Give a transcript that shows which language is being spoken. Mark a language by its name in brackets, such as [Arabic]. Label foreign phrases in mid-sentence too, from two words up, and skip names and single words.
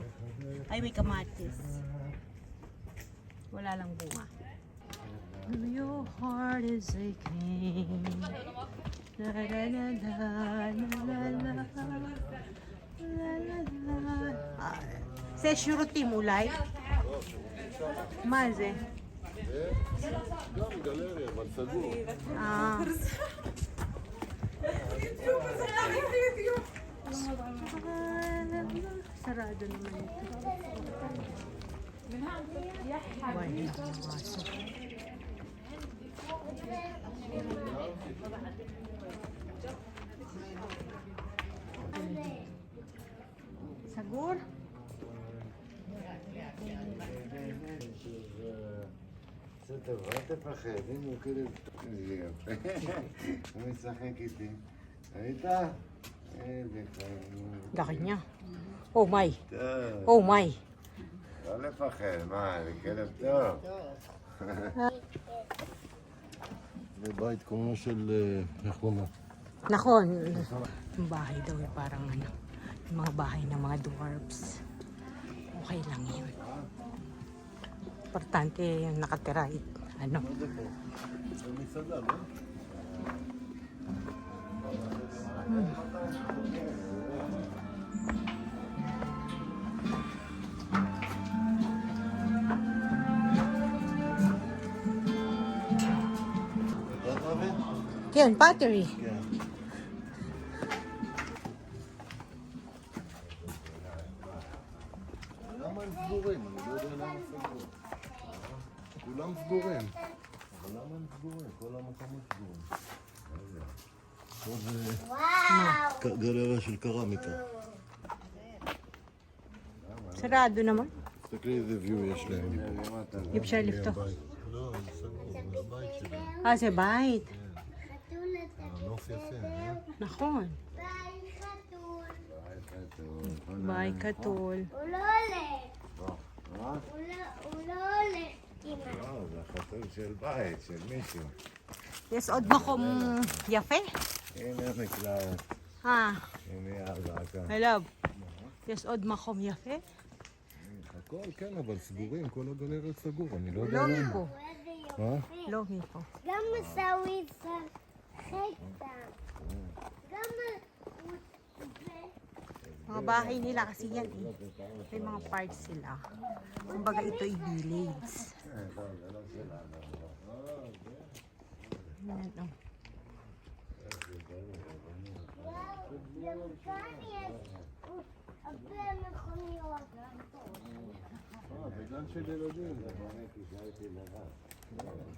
[Filipino] Ay, may kamatis. Wala lang bunga. [English] Your heart is aching. La la la la la la la la la. [Hebrew] זה שירותים אולי? מה זה? גם גלריה, אבל סגור. [Filipino] Sarado naman ito. Wala ang aso. [Hebrew] Sagur? בסדר, אל תפחד, הנה הוא כאילו... איזה יפה. הוא משחק איתי. ראית? איזה חיים. [Filipino] Laki niya. [English] Oh my. [Hebrew] טוב. [English] Oh my. [Hebrew] לא לפחד, מה, זה כלב טוב. זה בית כמו של... איך קוראים? Nakon. [Filipino] Yung bahay daw eh, parang ano. Yung mga bahay ng mga dwarfs. Okay lang yun. Importante yung nakatira. Ano? [Hebrew] מה זה פה? זה מסעדה, לא? אתה מבין? כן, pottery. כן. למה הם סגורים? אני לא יודע למה סגורים. כולם סגורים. אבל למה הם סגורים? כל המקומות סגורים. פה זה גלריה של קרמיקה. [Filipino] Sarado naman. [Hebrew] תסתכלי איזה view יש להם מפה. [Filipino] Hindi siya lifto. [Hebrew] לא, זה סגור, זה הבית שלהם. Ah, זה בית. הנוף יפה, נכון. ביי חתול. בית כתול. הוא לא הולך. הוא לא הולך. אמא. זה החתול של בית, של מישהו. יש עוד מקום יפה? הנה המקלט, אה, הנה האזעקה. אלוב. יש עוד מקום יפה? הכל כן, אבל סגורים, כל הגלריות סגור, אני לא יודע לא למה. מפה. איזה מה? יופי. לא מפה. גם מסאווי שחק שם. גם הוא... [Filipino] Mga bahay nila kasi yan eh. May mga parts sila. Kumbaga ito ay village. Yan, oh. [Hebrew] וואו, גם כאן יש הרבה מכוניות. זה גן של ילדים. זה כי שהייתי לבד.